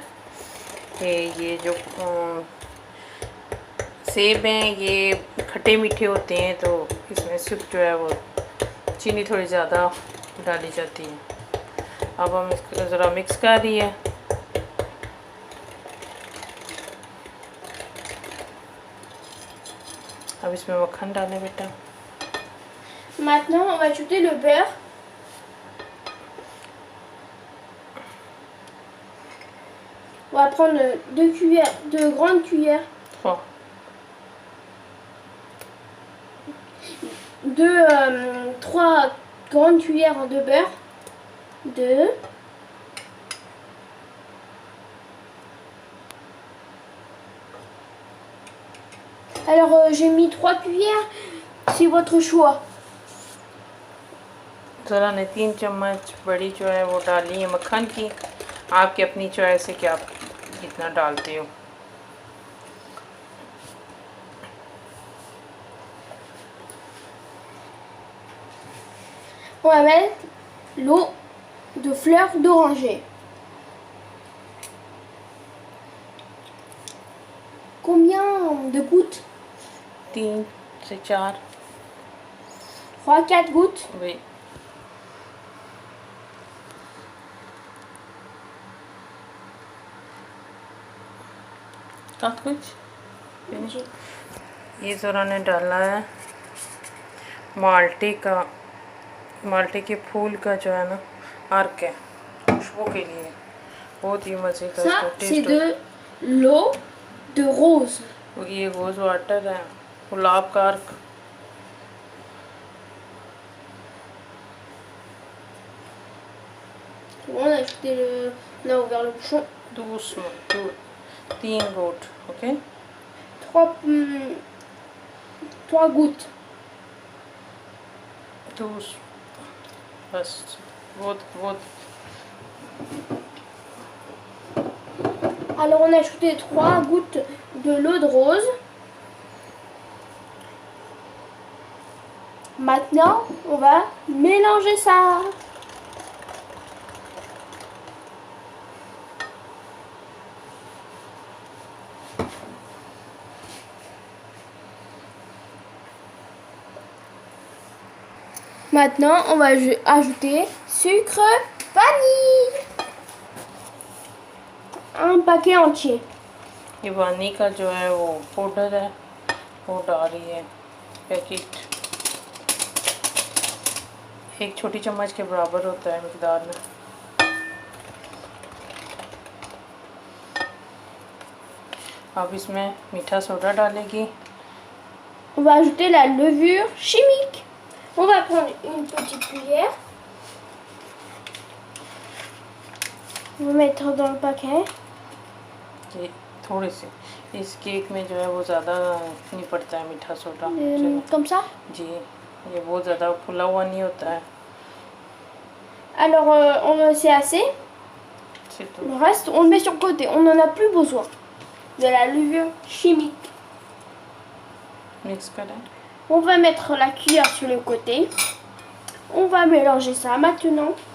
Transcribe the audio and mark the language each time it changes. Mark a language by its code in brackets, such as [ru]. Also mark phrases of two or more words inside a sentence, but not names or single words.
[hi] ये जो सेब हैं ये खट्टे मीठे होते हैं, तो इसमें सिर्फ जो है वो चीनी थोड़ी ज़्यादा डाली जाती है। अब हम इसको ज़रा मिक्स कर रही है। अब इसमें मक्खन डालें बेटा। [fr] Maintenant, on va ajouter le beurre. On va prendre 2 grandes cuillères. 3. 3 grandes cuillères de beurre. 2. Alors j'ai mis 3 cuillères, c'est votre choix. [hi] ज़रा ने 3 चम्मच बड़ी जो है वो डाली है मक्खन की। आपकी अपनी चॉइस है कि आप कितना डालते हो। [fr] On va mettre l'eau de fleurs d'oranger. Combien de gouttes? [hi] 3 से 4। [fr] 3-4 gouttes. Oui. [hi] कुछ ये ज़रा ने डाला है माल्टे के फूल का जो है ना अर्क है, खुशबू के लिए बहुत ही मज़े का [fr] Ça, c'est de l'eau de rose. [hi] ये [en] rose water [hi] है, गुलाब का अर्क। [fr] On a ajouté on a ouvert le bouchon. doucement 3 gouttes, ok। 3 gouttes. [hi] 12 बस बहुत [fr] Alors on a ajouté 3 gouttes de l'eau de rose. Maintenant, on va mélanger ça. Maintenant, on va ajouter sucre vanille. Un paquet entier. [hi] ये वानी का जो है वो पाउडर है वो डाल रही है पैकेट। एक छोटी चम्मच के बराबर होता है मिकदार में। अब इसमें मीठा सोडा डालेगी। [fr] On va ajouter la levure chimique. On va prendre une petite cuillère. On va mettre dans le paquet. [hi] ये थोड़ी सी इस केक में जो है वो ज़्यादा नहीं पड़ता है मीठा सोडा। [fr] Comme ça. [hi] जी ये बहुत ज़्यादा फुला हुआ नहीं होता है। [fr] Alors, c'est assez. C'est tout. Le reste, on le met sur le côté. On n'en a plus besoin. De la levure chimique. [hi] मिक्स करें। [fr] On va mettre la cuillère sur le côté. On va mélanger ça maintenant.